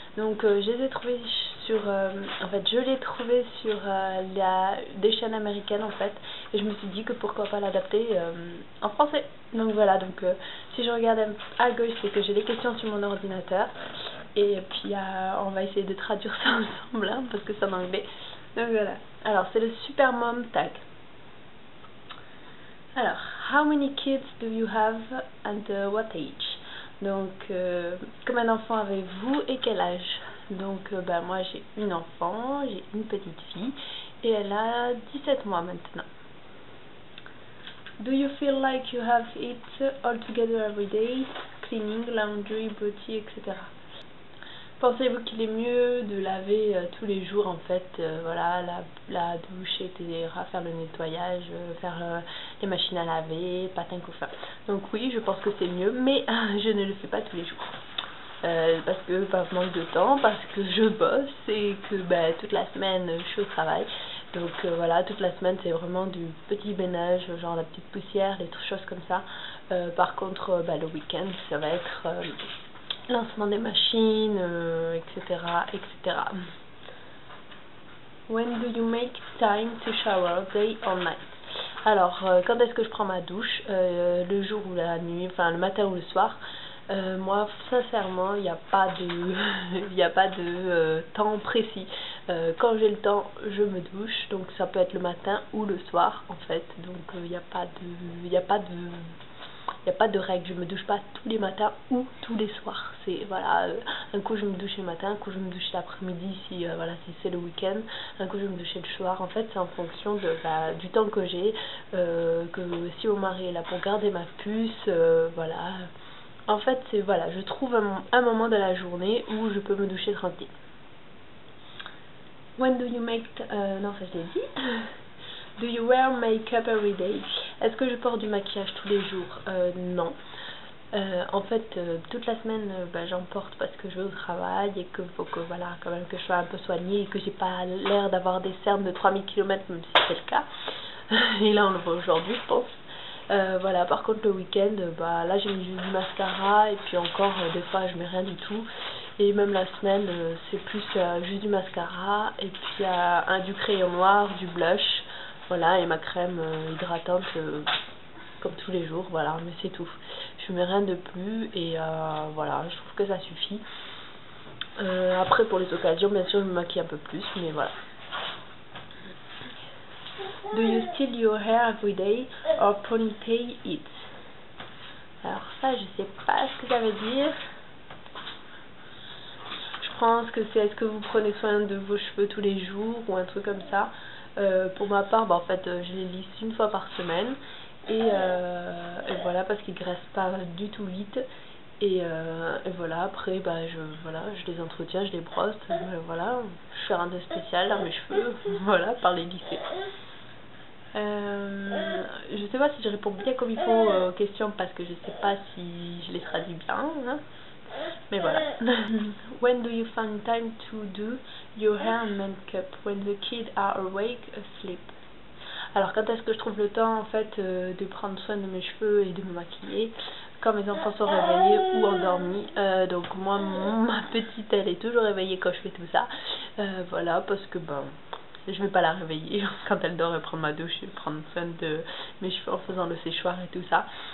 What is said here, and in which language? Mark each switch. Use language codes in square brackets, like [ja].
[fr] Donc je les ai trouvés sur, je l'ai trouvé sur des chaînes américaines en fait, et je me suis dit que pourquoi pas l'adapter en français. Donc voilà, donc si je regarde à gauche, c'est que j'ai des questions sur mon ordinateur, et puis on va essayer de traduire ça ensemble hein, parce que c'est en anglais. Donc voilà, alors c'est le Super Mom tag. [en] Alors, how many kids do you have and what age? [fr] Donc, combien d'enfants avez-vous et quel âge? Donc, moi j'ai une enfant, j'ai une petite fille et elle a 17 mois maintenant. [en] Do you feel like you have it all together every day? Cleaning, laundry, beauty, etc. [fr] Pensez-vous qu'il est mieux de laver tous les jours en fait, voilà, la douche, etc., faire le nettoyage, faire les machines à laver, patin couffin. Donc oui, je pense que c'est mieux, mais je ne le fais pas tous les jours. Parce que manque de temps, parce que je bosse et que toute la semaine je suis au travail. Donc voilà, toute la semaine c'est vraiment du petit ménage, genre la petite poussière, des choses comme ça. Par contre, le week-end ça va être lancement des machines, etc., etc. [en] When do you make time to shower, day or night? [fr] Alors, quand est-ce que je prends ma douche? Le jour ou la nuit, enfin le matin ou le soir. Moi, sincèrement, il n'y a pas de, il n'y a pas de temps précis. Quand j'ai le temps, je me douche. Donc, ça peut être le matin ou le soir, en fait. Donc, il n'y a pas de, il n'y a pas de il n'y a pas de règle, je me douche pas tous les matins ou tous les soirs. C'est voilà, un coup je me douche le matin, un coup je me douche l'après-midi si voilà, si c'est le week-end, un coup je me douche le soir. En fait, c'est en fonction de du temps que j'ai, que si mon mari est là pour garder ma puce, voilà. En fait, c'est voilà, je trouve un moment de la journée où je peux me doucher tranquille. [en] When do you make [fr] non, ça je l'ai dit. [en] Do you wear makeup every day? [fr] Est-ce que je porte du maquillage tous les jours? Non. En fait, toute la semaine, j'en porte parce que je vais au travail et qu'il faut que, voilà, quand même que je sois un peu soignée et que j'ai pas l'air d'avoir des cernes de 3000 km, même si c'est le cas. Et là, on le voit aujourd'hui, je pense. Voilà, par contre, le week-end, là, j'ai mis juste du mascara et puis encore, des fois, je mets rien du tout. Et même la semaine, c'est plus juste du mascara et puis du crayon noir, du blush. Voilà, et ma crème hydratante comme tous les jours, voilà, mais c'est tout. Je mets rien de plus et voilà, je trouve que ça suffit. Après, pour les occasions, bien sûr, je me maquille un peu plus, mais voilà. [en] Do you steal your hair every day or ponytail it? [fr] Alors ça, je sais pas ce que ça veut dire. Je pense que c'est est-ce que vous prenez soin de vos cheveux tous les jours ou un truc comme ça. Pour ma part, en fait, je les lisse une fois par semaine et voilà, parce qu'ils graissent pas du tout vite et voilà, après je les entretiens, je les brosse, voilà, je fais rien de spécial à mes cheveux, voilà, par les lisser. Je sais pas si je réponds bien comme il faut aux questions parce que je sais pas si je les traduis bien hein. Mais voilà. [en] When do you find time to do your hair and makeup? When the kids are awake, asleep. [fr] Alors quand est-ce que je trouve le temps en fait de prendre soin de mes cheveux et de me maquiller? Quand mes enfants sont réveillés ou endormis. Donc moi, ma petite, elle est toujours réveillée quand je fais tout ça. Voilà, parce que je vais pas la réveiller quand elle dort et prendre ma douche et prendre soin de mes cheveux en faisant le séchoir et tout ça.